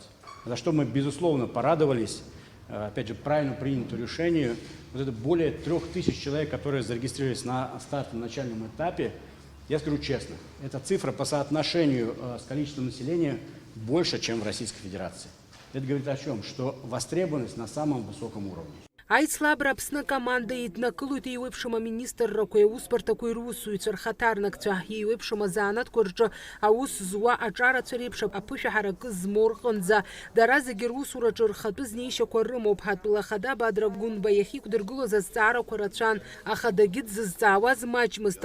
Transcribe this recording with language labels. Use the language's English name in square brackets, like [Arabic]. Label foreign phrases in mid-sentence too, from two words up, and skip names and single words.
[Russian] За что мы, безусловно, порадовались, опять же, правильно принятому решению. Вот это более 3000 человек, которые зарегистрировались на стартовом начальном этапе. Я скажу честно, эта цифра по соотношению с количеством населения больше, чем в Российской Федерации. Это говорит о чем? Что востребованность на самом высоком уровне. [Abkhazian] Аицлабра Аԥсны команда еиднакылоит еиуеиԥшым аминистррақәа, аусбарҭақәа ирусуҩцәа, рхаҭарнакцәа, еиуеиԥшым азаанатқәа рҿы аус зуа аҿарацәа реиԥш аԥышәа ҳаракы змоу рҟынӡа. Дара зегьы русураҿы рхатәы знеишьақәа рымоуп. Ҳатәылахада Бадра Гәынба иахьиқәдыргылоз азҵаарақәа рацәан, аха дагьыдзызҵаауаз маҷмызт.